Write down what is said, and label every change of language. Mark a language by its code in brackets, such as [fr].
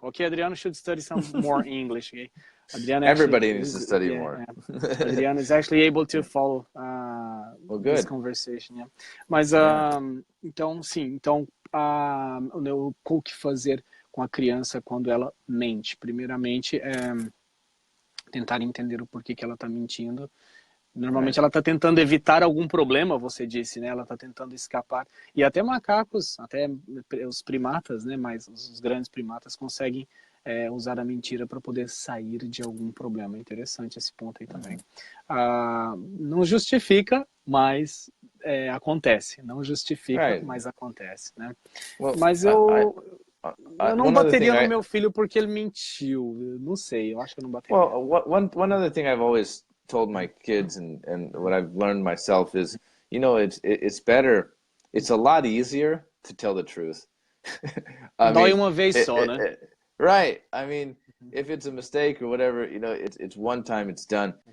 [en] Okay, Adriano should study some more English. Okay. Adriano Everybody needs to study more. Adriano is actually able to follow this conversation. [pt] Yeah. Mas, então, sim. Então, o que fazer com a criança quando ela mente? Primeiramente, tentar entender o porquê que ela está mentindo. Normalmente ela está tentando evitar algum problema, você disse, né? Ela está tentando escapar. E até macacos, até os primatas, né? Mas os grandes primatas conseguem usar a mentira para poder sair de algum problema. Interessante esse ponto aí também. Não justifica, mas acontece. Não justifica, mas acontece, né? Well, mas eu não bateria no meu filho porque ele mentiu. Eu não sei, eu acho que eu não bateria. [en] Well, one other thing I've always told my kids and what I've learned myself is, you know, it's better, it's a lot easier to tell the truth. [pt] Dói uma vez só, né? [en] Right. I mean, if it's a mistake or whatever, you know, it's one time, it's done.